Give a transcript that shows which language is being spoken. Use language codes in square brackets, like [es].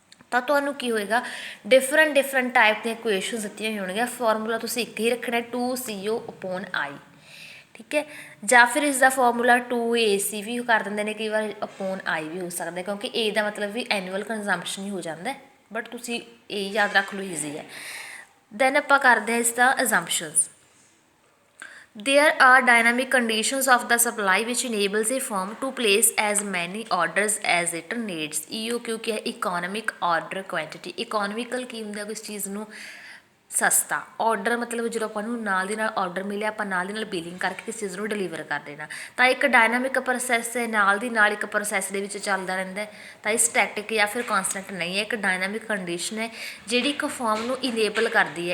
[pa] ਤਾਂ ਤੁਹਾਨੂੰ ਕੀ ਹੋਏਗਾ ਡਿਫਰੈਂਟ ਟਾਈਪ ਦੀਆਂ ਇਕੁਏਸ਼ਨਸ ਦਿੱਤੀਆਂ ਹੋਣਗੀਆਂ, ਫਾਰਮੂਲਾ ਤੁਸੀਂ ਇੱਕ ਹੀ ਰੱਖਣਾ 2CO/I ਠੀਕ ਹੈ, ਜਾਂ ਫਿਰ ਇਸ ਦਾ ਫਾਰਮੂਲਾ 2AC ਵੀ ਕਰ ਦਿੰਦੇ ਨੇ ਕਈ ਵਾਰ /I ਵੀ ਹੋ ਸਕਦਾ ਕਿਉਂਕਿ A ਦਾ ਮਤਲਬ ਵੀ ਐਨੂਅਲ ਕੰਜ਼ੰਪਸ਼ਨ ਹੀ ਹੋ ਜਾਂਦਾ, ਬਟ ਤੁਸੀਂ ਇਹ ਯਾਦ ਰੱਖ ਲਓ ਈਜ਼ੀ ਹੈ। ਦੈਨ ਆਪਾਂ ਕਰਦੇ ਹਾਂ ਇਸ ਦਾ ਅਜ਼ੰਪਸ਼ਨਸ। [en] There are dynamic conditions of the supply which enables a firm to place as many orders as it needs। [pa] EOQ ਕੀ ਹੈ economic order quantity। economical ਕੀ ਹੁੰਦਾ ਕਿਸ ਚੀਜ਼ ਨੂੰ ਸਸਤਾ, ਆਰਡਰ ਮਤਲਬ ਜਦੋਂ ਆਪਾਂ ਨੂੰ ਨਾਲ ਦੀ ਨਾਲ ਆਰਡਰ ਮਿਲਿਆ ਆਪਾਂ ਨਾਲ ਦੀ ਨਾਲ ਬਿਲਿੰਗ ਕਰਕੇ ਕਿਸੇ ਚੀਜ਼ ਨੂੰ ਡਿਲੀਵਰ ਕਰ ਦੇਣਾ। ਤਾਂ ਇੱਕ ਡਾਇਨਾਮਿਕ ਪ੍ਰੋਸੈਸ ਹੈ, ਨਾਲ ਦੀ ਨਾਲ ਇੱਕ ਪ੍ਰੋਸੈਸ ਦੇ ਵਿੱਚ ਚੱਲਦਾ ਰਹਿੰਦਾ, ਤਾਂ ਇਹ ਸਟੈਟਿਕ ਜਾਂ ਫਿਰ ਕਾਂਸਟੈਂਟ ਨਹੀਂ ਹੈ, ਇੱਕ ਡਾਇਨਾਮਿਕ ਕੰਡੀਸ਼ਨ ਹੈ ਜਿਹੜੀ ਇੱਕ ਫਰਮ ਨੂੰ ਇਨੇਬਲ ਕਰਦੀ ਹੈ।